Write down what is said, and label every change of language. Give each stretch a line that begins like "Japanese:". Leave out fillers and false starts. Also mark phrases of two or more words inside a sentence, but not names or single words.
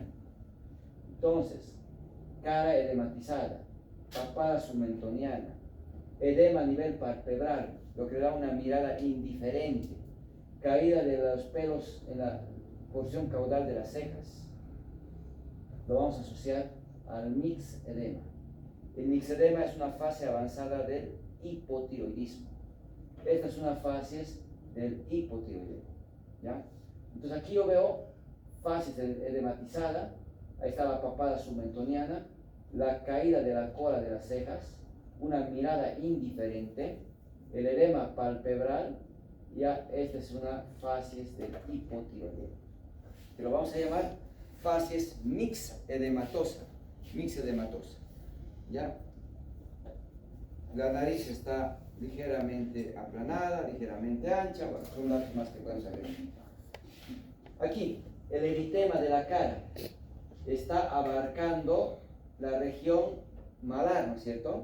Spanish: Entonces, cara edematizada, papada submentoniana, edema a nivel palpebral, lo que da una mirada indiferente, caída de los pelos en la porción caudal de las cejas. Lo vamos a asociar al mixedema. El mixedema es una fase avanzada del hipotiroidismo. Esta es una fase del hipotiroideo, ¿ya? Entonces aquí yo veo facies edematizada, ahí está la papada submentoniana, la caída de la cola de las cejas, una mirada indiferente, el edema palpebral, ya esta es una facies del hipotiroideo. Que lo vamos a llamar facies mixedematosa, ¿ya? La nariz está ligeramente aplanada, ligeramente ancha, bueno, son datos más que podemos agregar. Aquí, el eritema de la cara está abarcando la región malar, ¿no es cierto?